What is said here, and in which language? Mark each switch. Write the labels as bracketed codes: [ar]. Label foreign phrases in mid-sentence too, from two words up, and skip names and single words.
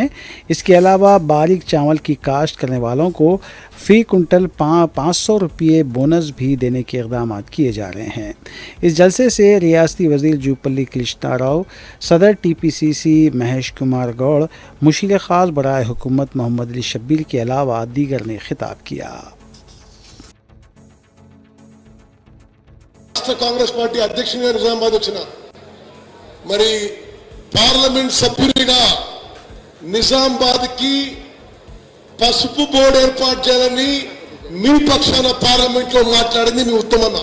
[ur] اس کے علاوہ باریک چاول کی کاشت کرنے والوں کو فی کنٹل 500 روپے بونس بھی دینے کے اقدامات کیے جا رہے ہیں۔ اس جلسے سے ریاستی وزیر جوپلی کرشنا راؤ، صدر TPCC مہیش کمار گوڑ، مشیر خاص برائے حکومت محمد علی شبیر کے علاوہ دیگر نے خطاب کیا۔ [te] కాంగ్రెస్ పార్టీ అధ్యక్షునిగా నిజామాబాద్ వచ్చిన మరి పార్లమెంట్ సభ్యునిగా నిజామాబాద్ కి పసుపు బోర్డు ఏర్పాటు చేయాలని మీ పక్షాన పార్లమెంట్ లో మాట్లాడింది మీ ఉత్తమన్న।